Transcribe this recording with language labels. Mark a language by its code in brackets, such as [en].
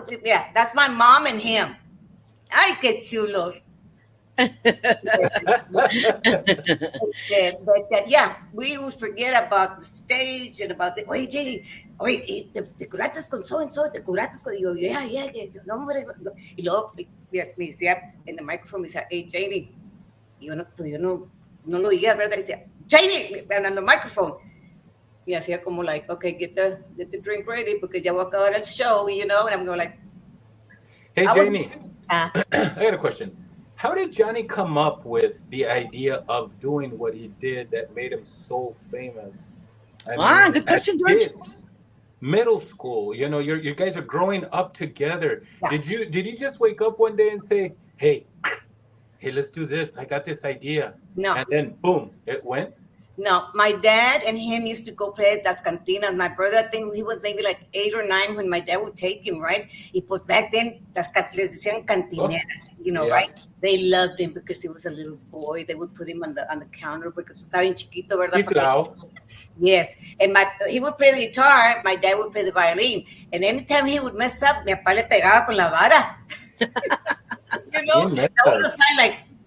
[en] Yeah, that's my mom and him. [es] Ay, qué chulos. [en] Yeah, we would forget about the stage and about [es] oye, Jenny, oye, te curaste con [en] so and so, [es] te curaste con, [en] yo, yeah, [es] no, hombre, no. Y luego, me decía en el microphone, me decía, [en] hey, Janie, [es] yo no lo oía, ¿verdad? Decía, [en] Janie, on the microphone. [es] Y hacía como [en] like, okay, get the drink ready because [es] ya voy a acabar el show, [en] and I'm going like, Hey, Janie, I I got a question. How did Johnny come up with the idea of doing what he did that made him so famous? Good question, George. Kids, middle school, you guys are growing up together. Yeah. Did you just wake up one day and say, hey, let's do this. I got this idea. No. And then boom, it went. No, my dad and him used to go play at las cantinas. My brother, I think he was maybe like 8 or 9 when my dad would take him, right? [es] Y pues [en] back then, [es] les decían cantineras, [en] Yeah. right? They loved him because he was a little boy. They would put him on the counter because [es] estaba bien chiquito, ¿verdad? Chiflao. [en] Yes, and he would play the guitar, my dad would play the violin. And anytime he would mess up, [es] mi papá le pegaba con la vara. [en] That was a sign like,